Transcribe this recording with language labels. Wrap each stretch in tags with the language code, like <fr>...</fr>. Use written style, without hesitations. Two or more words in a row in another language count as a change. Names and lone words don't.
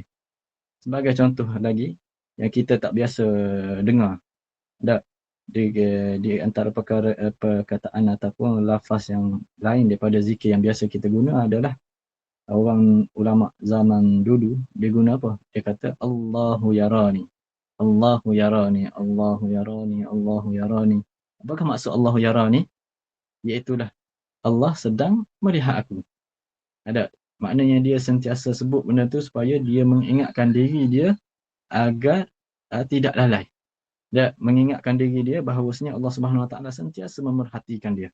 <ms>Sebagai contoh lagi yang kita tak biasa dengar. Di antara perkataan ataupun lafaz yang lain daripada zikir yang biasa kita guna adalah orang ulama zaman dulu, dia guna apa? Dia kata</ms> <ar>الله يراني. الله يراني، الله يراني، الله يراني.</ar> <ms>Apakah maksud</ms> <ar>الله يراني?</ar> <ms>Iaitulah Allah sedang melihat aku. Maknanya dia sentiasa sebut benda tu supaya dia mengingatkan diri dia agar tidak lalai. Mengingatkan diri dia bahawasanya Allah</ms> <ar>سبحانه وتعالى</ar> <ms>sentiasa memerhatikan dia.</ms>